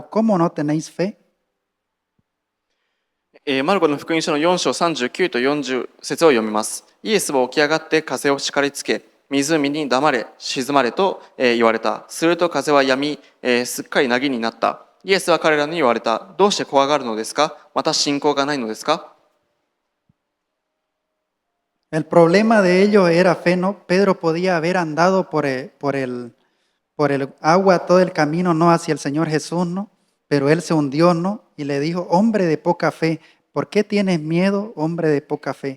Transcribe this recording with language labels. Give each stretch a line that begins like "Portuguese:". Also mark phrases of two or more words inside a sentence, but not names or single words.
Spanish: ¿Cómo no tenéis fe?
Japanese: マルコの福音書の4章39と40節を読みます。イエスは起き上がって風を叱りつけ、湖に黙れ、静まれと言われた。すると風は止み、すっかり凪になった。イエスは彼らに言われた。どうして怖がるのですか？また信仰がないのですか？
Spanish: El problema de ellos era fe, ¿no? Pedro podía haber andado por el agua todo el camino, ¿no? Hacia el Señor Jesús, ¿no? Pero él se hundió, ¿no? Y le dijo, hombre de poca fe, ¿por qué tienes miedo, hombre de poca fe?